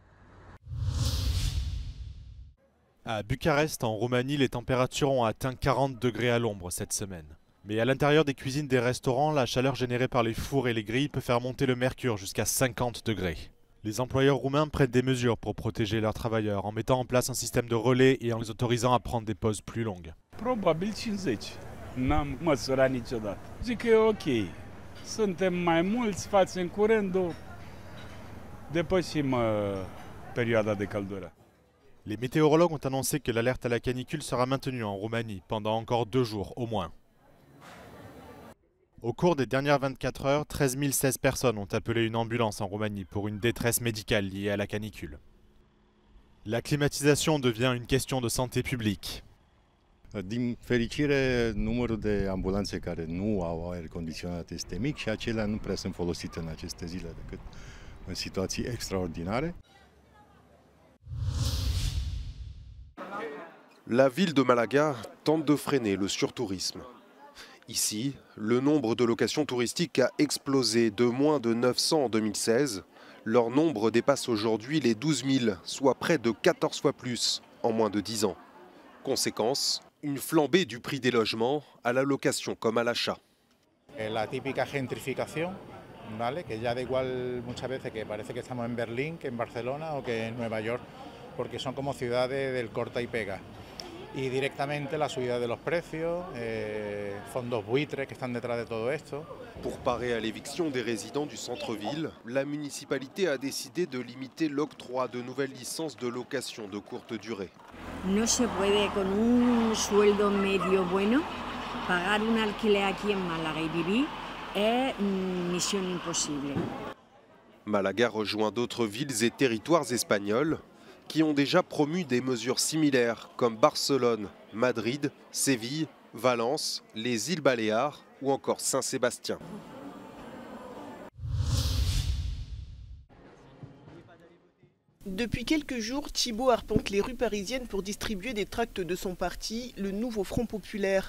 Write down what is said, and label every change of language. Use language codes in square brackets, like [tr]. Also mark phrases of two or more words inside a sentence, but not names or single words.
[fr] À Bucarest, en Roumanie, les températures ont atteint 40 degrés à l'ombre cette semaine. Mais à l'intérieur des cuisines des restaurants, la chaleur générée par les fours et les grilles peut faire monter le mercure jusqu'à 50 degrés. Les employeurs roumains prennent des mesures pour protéger leurs travailleurs en mettant en place un système de relais et en les autorisant à prendre des pauses plus longues. [ro] Probabil 50. N-am măsurat niciodată. Zic că e ok. Suntem mai mulți, facem curândul, depășim perioada de căldură. [fr] Les météorologues ont annoncé que l'alerte à la canicule sera maintenue en Roumanie pendant encore 2 jours au moins. Au cours des dernières 24 heures, 13 016 personnes ont appelé une ambulance en Roumanie pour une détresse médicale liée à la canicule. La climatisation devient une question de santé publique. [ro] Din fericire, numărul de ambulanțe care nu au aer condiționat este mic și acelea nu prea sunt folosite în aceste zile decât în situații extraordinare. [fr] La ville de Malaga tente de freiner le surtourisme. Ici, le nombre de locations touristiques a explosé de moins de 900 en 2016. Leur nombre dépasse aujourd'hui les 12 000, soit près de 14 fois plus en moins de 10 ans. Conséquence, une flambée du prix des logements, à la location comme à l'achat. [es] La típica gentrificación, ¿vale? Que ya da igual muchas veces que parece que estamos en Berlín, que en Barcelona o que en Nueva York, porque son como ciudades del corta y pega. Y directamente la subida de los precios, fondos buitres que están detrás de todo esto. [fr] Pour parer à l'éviction des résidents du centre-ville, la municipalité a décidé de limiter l'octroi de nouvelles licences de location de courte durée. [es] No se puede con un sueldo medio bueno pagar un alquiler aquí en Málaga y vivir es misión imposible. [fr] Malaga rejoint d'autres villes et territoires espagnols qui ont déjà promu des mesures similaires comme Barcelone, Madrid, Séville, Valence, les îles Baléares ou encore Saint-Sébastien. Depuis quelques jours, Thibault arpente les rues parisiennes pour distribuer des tracts de son parti, le Nouveau Front Populaire.